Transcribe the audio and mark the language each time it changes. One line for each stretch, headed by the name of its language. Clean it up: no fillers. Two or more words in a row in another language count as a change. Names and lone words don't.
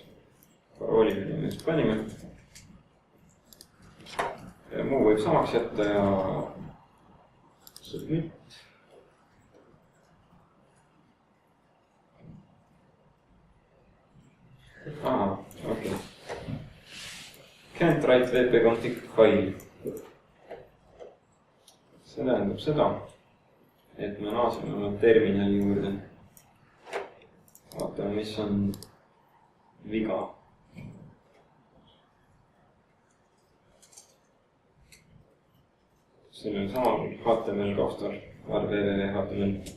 Estonian: Parooli me just panime. Ja muu võib samaks jätta ja submit. Aha, okei.
English: Can't write wp-config file.
Estonian: See tähendab seda, et me naaseme oma terminali juurde. Vaatame, mis on viga. Sellel samal HTML kaustal var www.html.